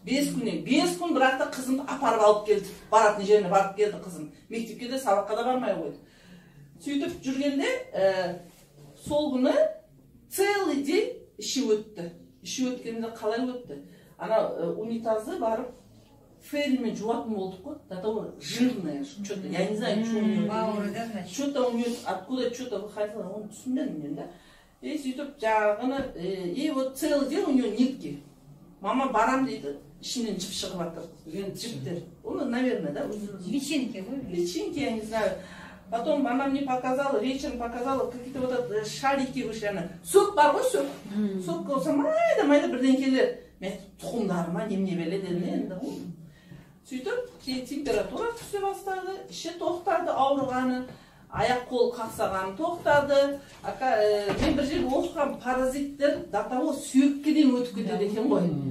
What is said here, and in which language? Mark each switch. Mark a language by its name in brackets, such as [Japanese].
[Kazakh] 5 күн бірақ та қызымды апарып алып келді. Баратын жеріне барып келді қызым. Мектепке де сабаққа да бармай қойды. Сөйтіп жүргенде сол күні [Russian] целый день [Kazakh] іші өтті. Іші өткенде қалай өтті? Ана унитазы барып фейлмен жуатын болдық қой. [Russian] До того жирное, что-то, я не знаю, что у нее. Что-то у нее, откуда что-то выходило, [Kazakh] он түсінбедім, [Russian] да? И [Kazakh] сөйтіп жағыны, [Russian] и вот целый день у нее нитки. [Kazakh] Мама барам дейді, ішінен жіп шығып жатыр. Жіптер. Оны, [Russian] наверное, [Kazakh] да? [Russian] Личинки, вы? Личинки, я не знаю. Потом она мне показала, вечером показала, какие-то вот шарики вышли, она. [Kazakh] Сок бар ғой, сок. Сок болса, майда бірдеңкелер. Мен тұқымдарыма неме беле дедім енді. Сөйтіп, температура түсе бастады, іші тоқтады, ауырғаны, аяқ қол қақсағаны тоқтады. Мен бір жерде оқыған паразиттер [Russian] до того [Kazakh] сүйекке дейін өтіп кетеді екен ғой.